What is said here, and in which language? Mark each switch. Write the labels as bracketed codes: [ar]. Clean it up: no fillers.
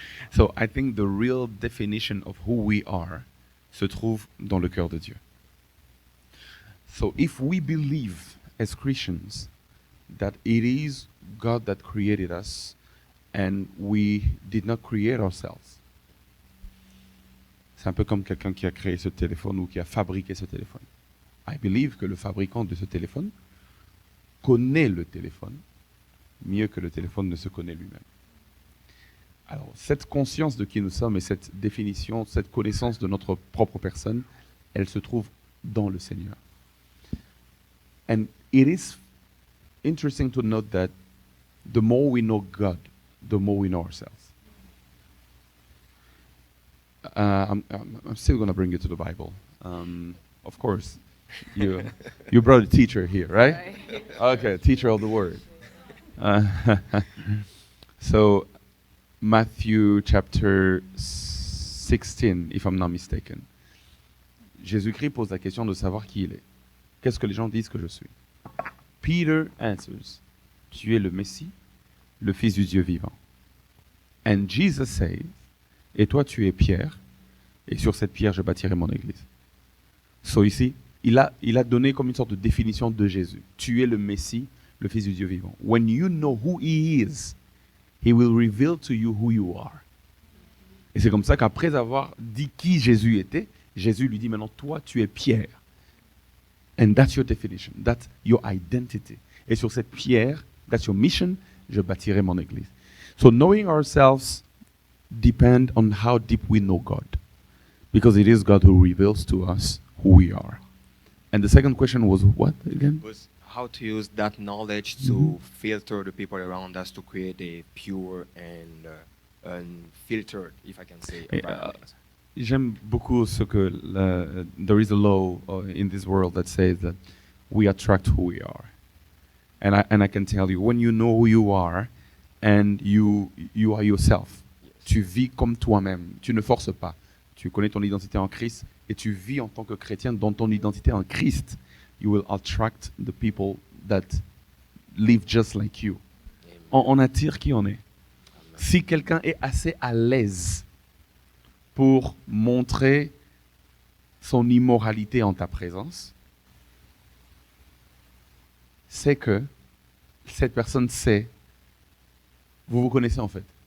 [en] So I think the real definition of who we are [fr] se trouve dans le cœur de Dieu. [en] So if we believe as Christians that it is God that created us and we did not create ourselves, [fr] C'est un peu comme quelqu'un qui a créé ce téléphone ou qui a fabriqué ce téléphone. [en] I believe [fr] que le fabricant de ce téléphone connaît le téléphone mieux que le téléphone ne se connaît lui-même. Alors, cette conscience de qui nous sommes et cette définition, cette connaissance de notre propre personne, elle se trouve dans le Seigneur. [en] And it is interesting to note that the more we know God, the more we know ourselves. I'm still going to bring you to the Bible. Of course, you brought a teacher here, right? Okay, teacher of the word. So, Matthew chapter 16, if I'm not mistaken. [fr] Jésus-Christ pose la question de savoir qui il est. Qu'est-ce que les gens disent que je suis? [en] Peter answers, [fr] tu es le Messie, le Fils du Dieu vivant. [en] And Jesus says, [fr] et toi tu es Pierre, et sur cette pierre je bâtirai mon église. So ici, il a donné comme une sorte de définition de Jésus. Tu es le Messie, le Fils du Dieu vivant. [en] When you know who he is, he will reveal to you who you are. [fr] Et c'est comme ça qu'après avoir dit qui Jésus était, Jésus lui dit maintenant, toi tu es Pierre. [en] And that's your definition, that's your identity. [fr] Et sur cette pierre, [en] that's your mission, [fr] je bâtirai mon église. [en] So knowing ourselves depend on how deep we know God. Because it is God who reveals to us who we are. And the second question was what again? Was how to use that knowledge to filter the people around us to create a pure and unfiltered, if I can say, environment. [fr] J'aime beaucoup ce que [en] there is a law in this world that says that we attract who we are. And I can tell you, when you know who you are and you are yourself, [fr] tu vis comme toi-même, tu ne forces pas. Tu connais ton identité en Christ et tu vis en tant que chrétien dans ton identité en Christ. [en] You will attract the people that live just like you. [fr] On attire qui on est. Si quelqu'un est assez à l'aise pour montrer son immoralité en ta présence, c'est que cette personne sait, vous vous connaissez en fait.